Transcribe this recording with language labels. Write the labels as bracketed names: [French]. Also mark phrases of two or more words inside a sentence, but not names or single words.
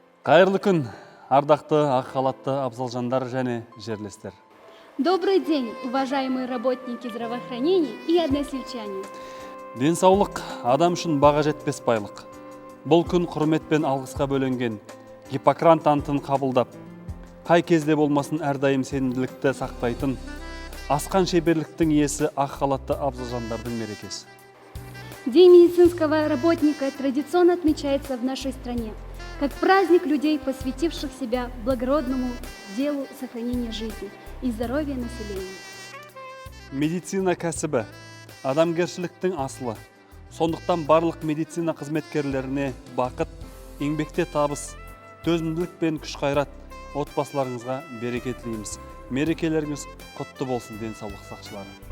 [Kazakh] Кайырлы күн, ардақты ак халатты абзалжандар және жерлестер. [Russian] Добрый день, уважаемые работники здравоохранения и односельчане. [Kazakh] Денсаулық адам үшін баға жетпес байлық. Бұл күн құрметпен алғысқа бөленген, Гиппократ антын қабылдап, қай кезде болмасын әрдайым сенімділікті сақтайтын, асқан шеберліктің иесі ақ халатты абзалжандардың мерекесі. [Russian] День медицинского работника традиционно отмечается в нашей стране как праздник людей, посвятивших себя благородному делу сохранения жизни и здоровья населения. [Kazakh] Медицина кәсібі адамгершіліктің асылы. Сондықтан барлық медицина қызметкерлеріне бақыт, еңбекте табыс, төзімділік пен күш қайрат отбасыларыңызға береке тілейміз. Мерекелеріңіз құтты болсын, денсаулық сақшылары.